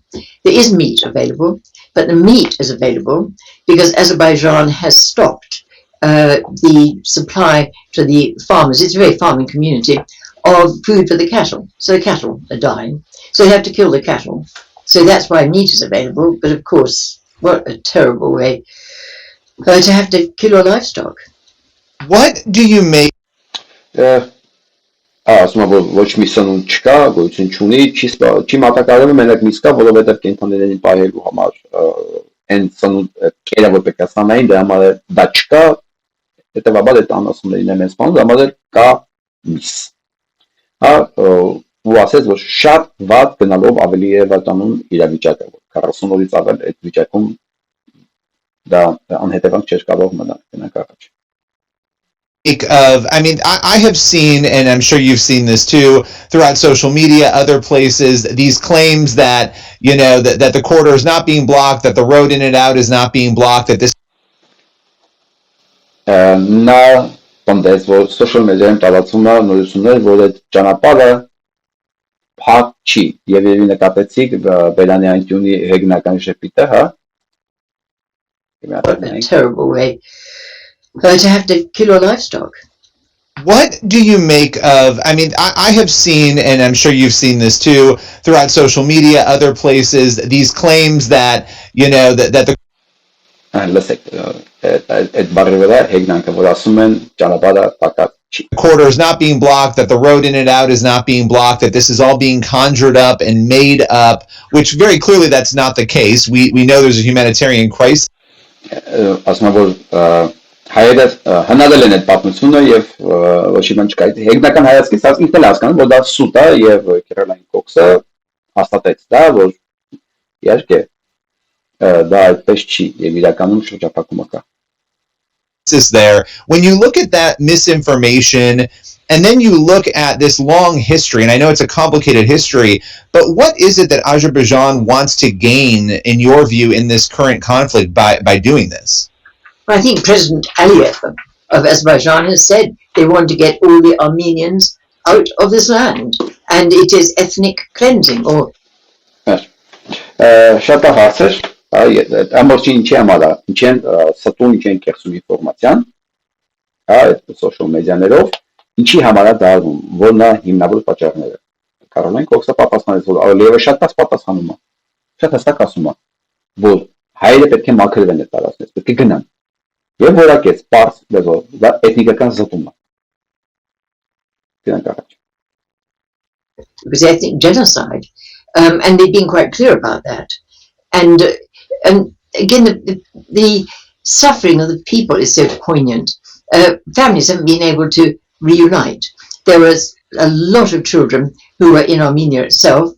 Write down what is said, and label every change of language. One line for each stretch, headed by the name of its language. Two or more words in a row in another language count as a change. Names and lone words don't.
English: There is meat available, but the meat is available because Azerbaijan has stopped the supply to the farmers. It's a very farming community of food for the cattle. So the cattle are dying. So they have to kill the cattle. So that's why meat is available. But of course, what a terrible way to have to kill your livestock. What do you make?
Armenian: Ասում եմ որ ոչ մի սնունդ չկա, գոյություն չունի, չի մատակարարվում մենակ միս կա, որովհետև կենտրոններին պահելու համար այն սնունդ կերը որ պետք է ստանային, դրա համար դա չկա, հետևաբար այդ անասուններին եմ սպանում, դրա համար կա միս։ Ու ասեց որ շատ վատ գնալով ավելի է վատանում իրավիճակը, որ 40 օրից ավել այդ վիճակում դա անհետևանք չէր կարող մնալ, գնանք առաջ։
English: I have seen, and I'm sure you've seen this too, throughout social media, other places, these claims that, that the corridor is not being blocked, that the road in and out is not being blocked, that this...
Armenian: Նա պնդեց, որ
English: social media-
Armenian: ում տարածում է նորություններ, որ այդ ճանապարհը փակ չի, եւ երևի նկատեցիք Բերանի անկյունի հեգնական շփիտը, հա?
English: A terrible way. To have to kill your livestock. What do you make of, I have seen, and I'm sure you've seen this too, throughout social media, other places, these claims that, that the... corridor is not being blocked, that the road in and out is not being blocked, that this is all being conjured up and made up, which very clearly that's not the case. We know there's a humanitarian crisis.
Armenian: Հայերը հնարել են այդ պատմությունը եւ ոչ մի բան չկա։ Հեգնական հայացքից ինքն էլ հասկանում որ դա սուտ է եւ Քերոլայն Քոքսը հաստատեց դա որ իհարկե դա այդպես չի եւ իրականում շրջափակումը կա։
English: Is there when you look at that misinformation and then you look at this long history, and I know it's a complicated history, but what is it that Azerbaijan wants to gain in your view in this current conflict by doing this? I think President Aliyev of Azerbaijan has said they want to get all the Armenians out of this land, and it is ethnic cleansing. Or
Armenian: շատ հարցեր, ամբողջ ինչի համար է, ինչ են ստում, ինչ են կերտում ինֆորմացիան, այդ
English: social media-
Armenian: ներով, ինչի համար է դառնում, որն է հիմնավոր պատճառները։ Քերոլայն Քոքսը պատասխանեց, որ Ալիևը շատ հստակ պատասխանում է, շատ հստակ ասում է, որ հայերը պետք է մաքրվեն այդ տարածքից, պետք է գնան։ Եվ որակեց պարզ լեզվով, դա էթնիկական զտում է։ Գնանք առաջ։
English: Because ethnic genocide, and they've been quite clear about that. And again, the suffering of the people is so poignant. Families haven't been able to reunite. There was a lot of children who were in Armenia itself.